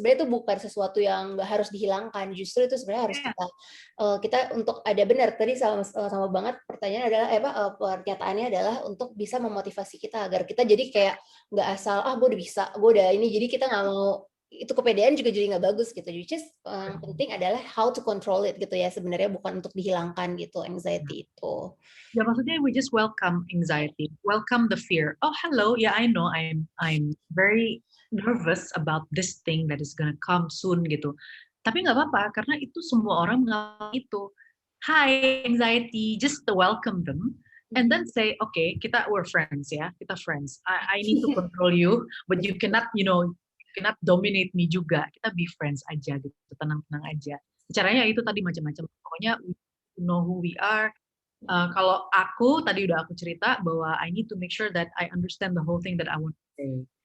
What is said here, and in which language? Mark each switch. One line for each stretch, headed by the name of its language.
Indonesian: Sebenarnya itu bukan sesuatu yang harus dihilangkan. Justru itu sebenarnya harus kita untuk ada benar tadi sama banget pertanyaan adalah pernyataannya adalah untuk bisa memotivasi kita agar kita jadi kayak nggak asal gue udah bisa, gue udah ini, jadi kita nggak mau itu, kepedean juga jadi nggak bagus gitu. Jadi yang penting adalah
English: how to control it
Indonesian: gitu ya, sebenarnya bukan untuk dihilangkan gitu anxiety itu. Ya maksudnya
English: we just welcome anxiety, welcome the fear. Oh hello, yeah I know I'm very nervous about this thing that is gonna come soon gitu.
Indonesian: Tapi nggak apa-apa karena itu semua orang mengalami itu.
English: Hi anxiety, just to welcome them. And then say, okay, we're friends ya, kita friends. I need to control you, but you cannot dominate me juga.
Indonesian: Kita be friends aja gitu, tenang-tenang aja. Caranya itu tadi macam-macam. Pokoknya
English: we know who we are.
Indonesian: Kalau aku tadi udah aku cerita bahwa
English: I need to make sure that I understand the whole thing that I want to say.